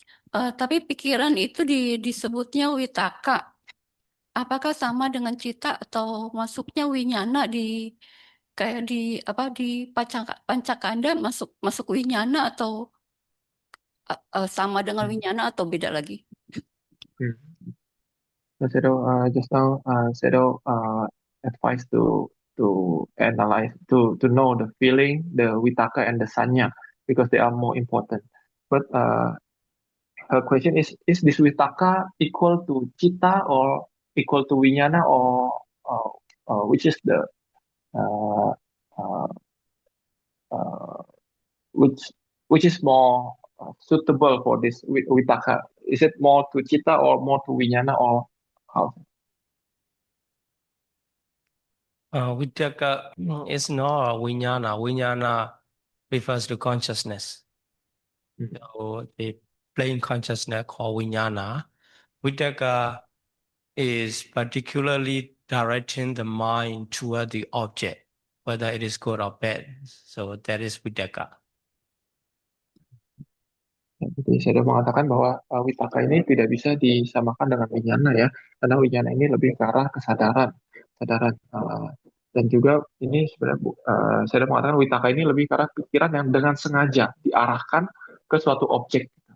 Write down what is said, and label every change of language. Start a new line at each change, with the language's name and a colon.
Indonesian: Tapi pikiran itu disebutnya witaka. Apakah sama dengan cita atau masuknya winyana kayak di pancakanda masuk winyana atau sama dengan winyana atau beda lagi? Hmm.
English: So Sedo, just now, Sedo advised to analyze, to know the feeling, the vitaka and the sanya, because they are more important. But her question is this vitaka equal to cita or equal to vinyana, or which is the uh, uh, uh, which which is more suitable for this vitaka? Is it more to cita or more to vinyana, or how? Vitaka is not vijnana. Vijnana refers to consciousness. Mhm. So the plain consciousness called vijnana. Vitaka is particularly directing the mind toward the object, whether it is good or bad. So that is vitaka.
Indonesian: Ya, jadi saya sudah mengatakan bahwa witaka ini tidak bisa disamakan dengan winyana ya, karena winyana ini lebih ke arah kesadaran, kesadaran. Dan juga ini sebenarnya saya sudah mengatakan witaka ini lebih ke arah pikiran yang dengan sengaja diarahkan ke suatu objek.